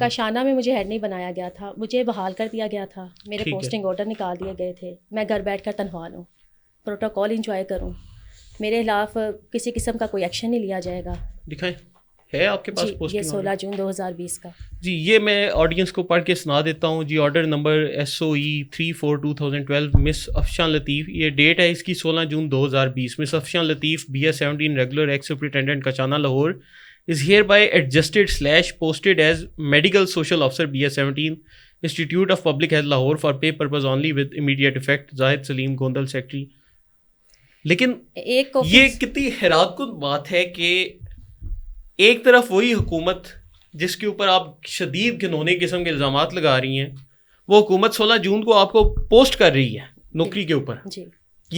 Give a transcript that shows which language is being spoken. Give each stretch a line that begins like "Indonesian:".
Urdu: کاشانہ میں مجھے ہیڈ نہیں بنایا گیا تھا, مجھے بحال کر دیا گیا تھا, میرے پوسٹنگ آرڈر نکال دیے گئے تھے, میں گھر بیٹھ کر تنہا لوں, پروٹوکول انجوائے کروں. میرے خلاف کسی قسم کا کوئی ایکشن نہیں لیا جائے گا. دکھائیں, ہے آپ کے پاس جی پوسٹنگ؟ یہ 16 جون 2020 کا. جی یہ میں آڈینس کو پڑھ کے سنا دیتا ہوں جی. آرڈر نمبر SOE 34/2012 مس افشان لطیف, یہ ڈیٹ ہے اس کی 16 جون 2020.
English: Miss Afshan Latif BS17 regular ex superintendent Kachana Lahore is hereby adjusted / posted as medical social officer BS17 Institute of Public Health Lahore for pay purpose only with immediate effect.
Urdu: Zahid Saleem Gondal secretary. لیکن یہ کتنی حیرت کن بات ہے کہ ایک طرف وہی حکومت جس کے اوپر آپ شدید گھنونے قسم کے الزامات لگا رہی ہیں, وہ حکومت 16 جون کو آپ کو پوسٹ کر رہی ہے نوکری کے اوپر. جی